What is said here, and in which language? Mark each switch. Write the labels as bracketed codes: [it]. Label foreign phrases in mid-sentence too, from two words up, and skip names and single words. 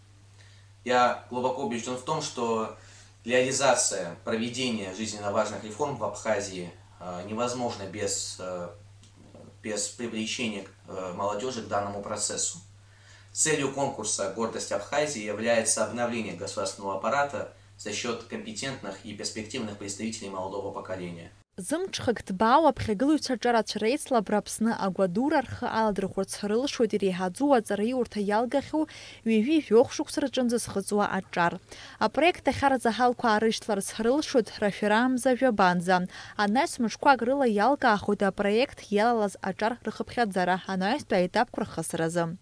[ru] Я глубоко убежден в том, что реализация проведения жизненно важных реформ в Абхазии невозможна без привлечения молодежи к данному процессу. Целью конкурса «Гордость Абхазии» является обновление государственного аппарата за счет компетентных и перспективных представителей молодого поколения. [ab] Зымҽхак ҭбаау аԥхьагылаҩцәа рҿарацәара еицлабра Аԥсны агәадура рхы аладырхәырц рылшоит иреиҳаӡоу аҵараиурҭа иалгахьоу ҩажәи-жәохә шықәса рҿынӡа зхыҵуа аҿар. Апроект ахь арзаҳалқәа аарышьҭларц рылшоит рашәарамза жәабанӡа. Анаҩс мыҿқәак рыла иалкаахоит апроект иалалаз аҿар рхыԥхьаӡара анаҩстәи аетапқәа рхысразы.